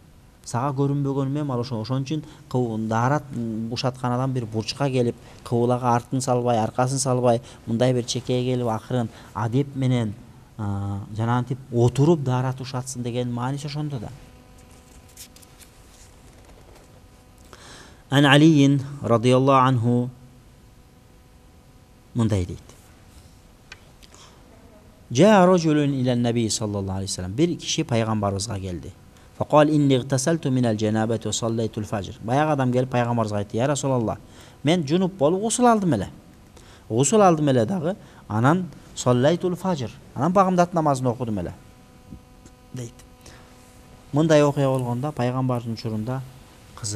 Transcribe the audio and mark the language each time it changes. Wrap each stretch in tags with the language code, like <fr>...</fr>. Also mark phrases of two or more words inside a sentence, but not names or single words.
<ky>Сага көрүнбөгөнү менен ал ошон үчүн даарат ушаткан адам бир бурчка келип, кыбылага артын салбай, аркасын салбай, мындай бир чекеге келип, акырын адеп менен жанагынтип отуруп даарат ушатсын деген мааниси ошондо да.</ky> <ar>عن علي رضي الله عنه</ar> <ky>мындай дейт.</ky> <ar>جاء رجل إلى النبي صلى الله عليه وسلم.</ar> <ky>Бир киши пайгамбарыбызга келди.</ky> <ar>فقال إني اغتسلت من الجنابة وصليت الفجر.</ar> <ky>Баягы адам келип пайгамбарыбызга айтты:</ky> <ar>"يا رسول الله,</ar> <ky>мен жунуп болуп гусул алдым эле. Гусул алдым эле дагы, анан</ky> <ar>صليت الفجر.</ar> <ky>Анан багымдат намазын окудум эле." Дейт. Мындай окуя болгондо пайгамбардын учурунда кызык.</ky>